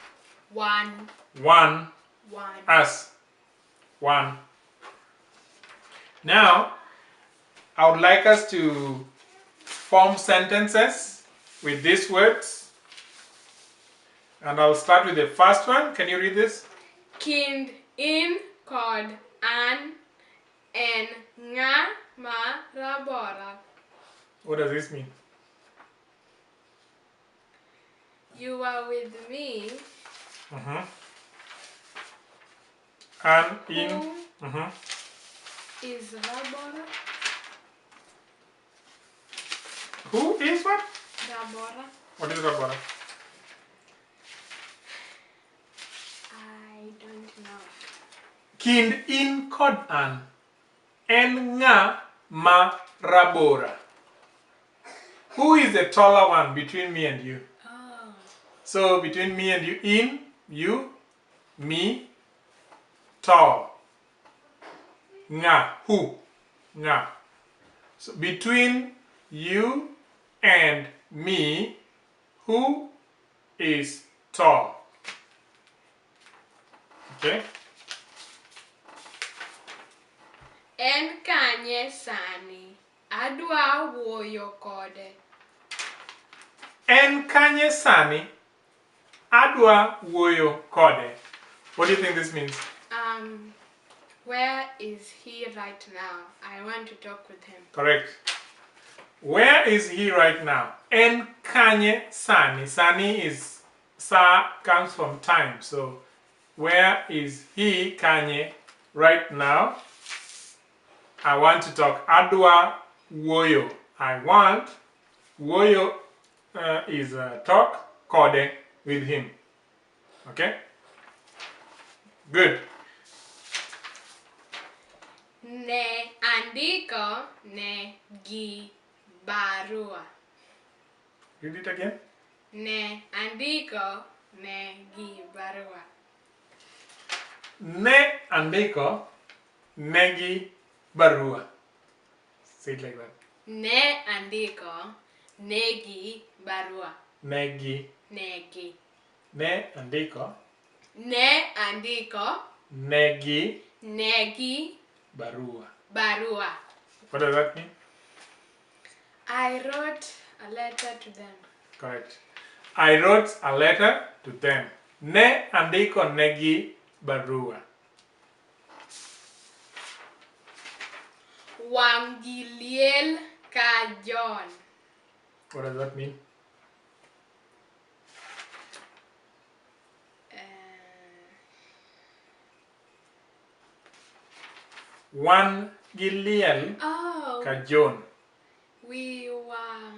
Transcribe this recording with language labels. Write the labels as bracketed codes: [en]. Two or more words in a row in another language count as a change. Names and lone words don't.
[en] Us. One. Now, I would like us to form sentences with these words. And I'll start with the first one. Can you read this? [luo] Kind in kod an en nga ma rabora. [en] What does this mean? You are with me. And in. Is rabora. Who is what? Rabora. What is rabora? I don't know. [luo] Kind in kod an en nga ma rabora. [en] Who is the taller one between me and you? Oh. So between me and you, in, you, me, tall. Nga, who? Nga. So between you and me, who is tall? Okay? [luo] En kanye sani. Adwa wuoyo kode. En kanye sani adwa wuoyo kode. [en] What do you think this means? Where is he right now? I want to talk with him. Correct. Where is he right now? [luo] En kanye sani. [en] Sani is, sa comes from time. So where is he, kanye, right now? I want to talk. [luo] Adwa wuoyo. [en] I want. Wuoyo is talk. Kode, with him. Okay? Good. [luo] Ne andiko ne gi barua. [en] Read it again. [luo] Ne andiko ne gi barua. Ne andiko negi barua. [en] Say it like that. [luo] Ne andiko negi barua. Negi. Negi. Ne andiko Ne andiko negi negi barua. barua. [en] What does that mean? I wrote a letter to them. Correct. I wrote a letter to them. [luo] Ne andiko negi barua. Wang gi liel ka Ka John. [en] What does that mean? One Giliel Oh. [luo] Ka John. [en] We were.